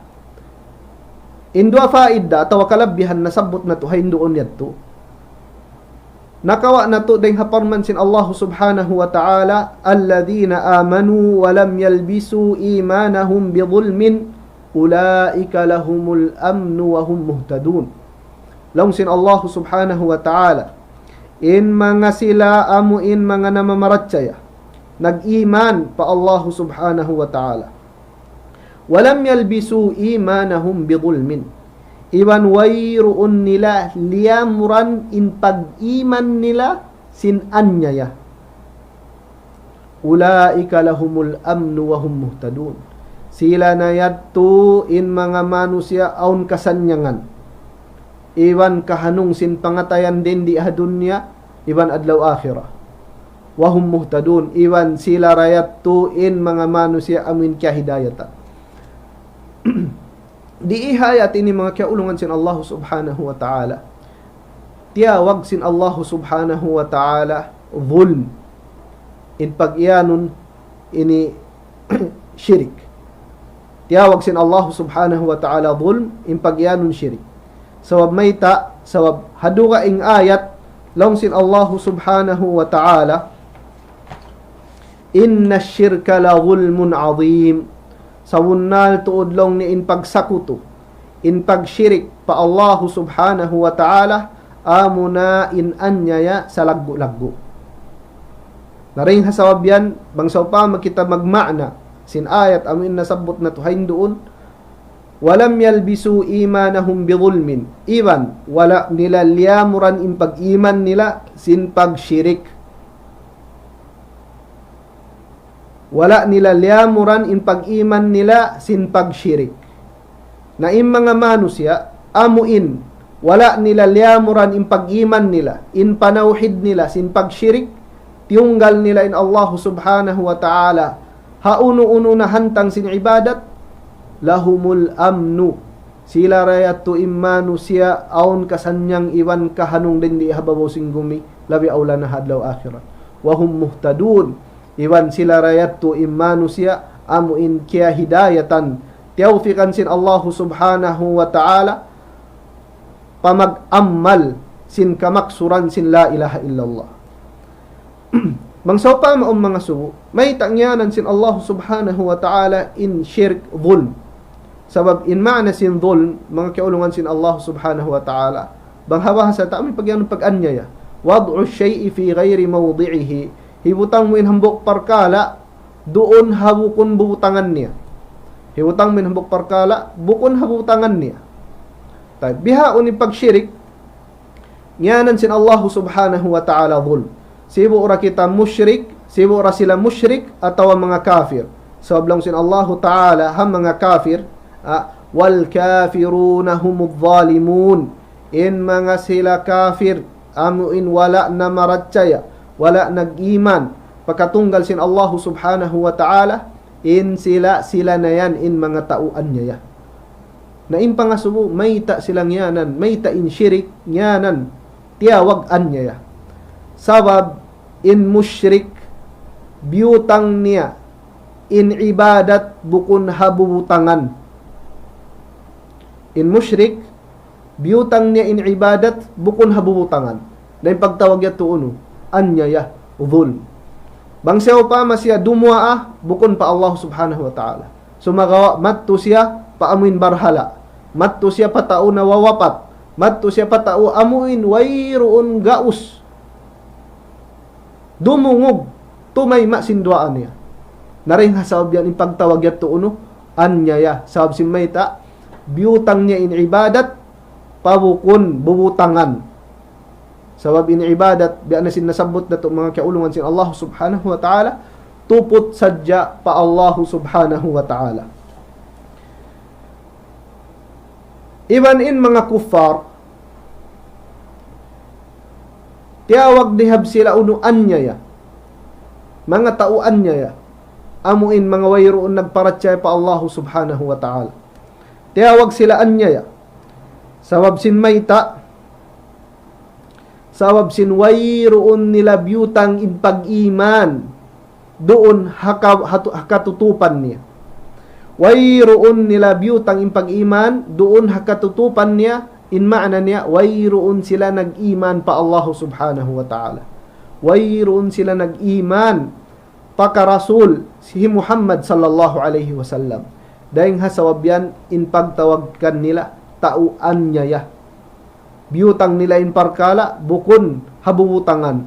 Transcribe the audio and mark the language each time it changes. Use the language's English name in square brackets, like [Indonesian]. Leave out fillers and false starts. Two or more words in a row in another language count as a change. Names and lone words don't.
[Tausug] Indua faida atawa kalabihan nasabot na to haindoon yadto nakawa na to ding haparman sin Allah [Arabic] سبحانه وتعالى الذين آمنوا ولم يلبسوا إيمانهم بظلم أولئك لهم الأمن وهم مهتدون. [Tausug] Laong sin Allah [Arabic] سبحانه وتعالى [Tausug] in mga sila amuin mga namamaratsaya nag-iman pa Allah [Arabic] سبحانه وتعالى ولم يلبسوا إيمانهم بظلم [Tausug] iwan wayroon nila liyamuran in pag-iman nila sin anyaya [Arabic] أولئك لهم الأمن وهم مهتدون [Tausug] sila na yadto in mga manusia aun kasanyangan iwan kahanung sin pangatayan din di adunya iwan adlaw akhirah [Arabic] وهم مهتدون [Tausug] iwan sila rayadto in mga manusia amin kya hidayatan. Di ihayat ini mga kaulungan sin Allah [Arabic] سبحانه وتعالى [Tausug] tiyawag sin Allah [Arabic] سبحانه وتعالى [Tausug] zulm in pag-iyanon ini syirik tiyawag sin Allah [Arabic] سبحانه وتعالى [Tausug] zulm in pag-iyanon syirik sawab mayta sawab haduga ing ayat long sin Allah [Arabic] سبحانه وتعالى إن الشرك لظلم عظيم. [Tausug] Sawunnal tuudlong ni in pagsakuto, in pagsyirik pa Allah [Arabic] سبحانه وتعالى, [Tausug] amuna in anyaya sa laggo-laggo. Naring hasawab yan, bangsaw pa makita magmana, sin ayat amin nasabot na tuhain doon, [Arabic] ولم يلبسوا إيمانهم بظلم, [Tausug] iban, wala nila liyamuran in pag-iman nila, sin pagsyirik. Wala nila liyamuran in pag-iman nila, sin pagsyirik. Na in mga manusya, amuin, wala nila liyamuran in pag-iman nila, in panawhid nila, sin pagsyirik, tiunggal nila in Allah [Arabic] سبحانه وتعالى, [Tausug] hauno-uno na hantang sin ibadat, [Arabic] لهم الأمن, [Tausug] sila rayat tu imanu siya, aun kasanyang iwan kahanong din di hababaw sing gumi, labi awla na hadlaw akhirat. [Arabic] وهم مهتدون, [Tausug] iwan sila rayat tu imanu siya, amuin kia hidayatan, tiyawfikan sin Allah [Arabic] سبحانه وتعالى, [Tausug] pamag-ammal, sin kamaksuran sin [Arabic] لا إله إلا الله. [Tausug] Bangsaw pa maong mga subo, may tangyanan sin Allah [Arabic] سبحانه وتعالى [Tausug] in shirk dhulm. Sabab in ma'na sin dhulm, mga kaulungan sin Allah [Arabic] سبحانه وتعالى, [Tausug] banghawa sa ta'amay pagyan pag-anyaya, [Arabic] وضع الشيء في غير موضعه, [Tausug] hibutang mo in hambok parkala, doon habukon bubutangan niya. Hibutang mo in hambok parkala, bukon habutangan niya. Bihaon in pagsyirik, nyanan sin Allah [Arabic] سبحانه وتعالى [Tausug] dhulm. Sibo ora kita musyrik, sibo ora sila musyrik, atawa mga kafir. Sabab lang sin Allah ta'ala, ham mga kafir, [Arabic] والكافرون هم الظالمون, [Tausug] in mga sila kafir, amuin wala na maratsaya, wala nag-iman, pagkatunggal sin Allah [Arabic] سبحانه وتعالى, [Tausug] in sila na yan, in mga tauan niya. Na in pangasubo, may ta silang yanan, may ta in syirik, yanan, tiyawagan niya. Sabab, in musyrik, biyutang niya, in ibadat, bukun habubutangan. In musyrik, biyutang niya in ibadat, bukun habubutangan. Na yung pagtawag yato uno, anyaya, dhulm. Bangsaw pa masya dumwa bukun pa Allah [Arabic] سبحانه وتعالى. [Tausug] Sumagawa, matto siya, paamuin barhala. Matto siya patao na wawapat. Matto siya patao amuin, wayroon gaus. Dumungog, tumayma sindwaan niya. Naring hasawab yan, yung pagtawag yato uno, anyaya, sawab simmayta, biyutang niya in ibadat, pabukun, bubutangan. Sabab in ibadat, biya na sinasabot na ito mga kaulungan sin Allah [Arabic] سبحانه وتعالى, [Tausug] tupot sadya pa Allah [Arabic] سبحانه وتعالى. [Tausug] Even in mga kuffar, tiyawag dihab sila uno anyaya, mga tao anyaya, amuin mga wayroon nagparatsay pa Allah [Arabic] سبحانه وتعالى. [Tausug] Tiyawag sila anyaya, sabab sin mayta, sabab sin wayroon nila biyutang in pag-iman, doon hakatutupan niya. Wayroon nila biyutang in pag-iman, doon hakatutupan niya, in ma'na niya, wayroon sila nag-iman pa Allah [Arabic] سبحانه وتعالى. [Tausug] Wayroon sila nag-iman pa ka-rasul, si Muhammad [Arabic] صلى الله عليه وسلم. [Tausug] Dahil hasawab yan, in pagtawagkan nila, tauan niya. Biyutang nila in parkala, bukun habubutangan.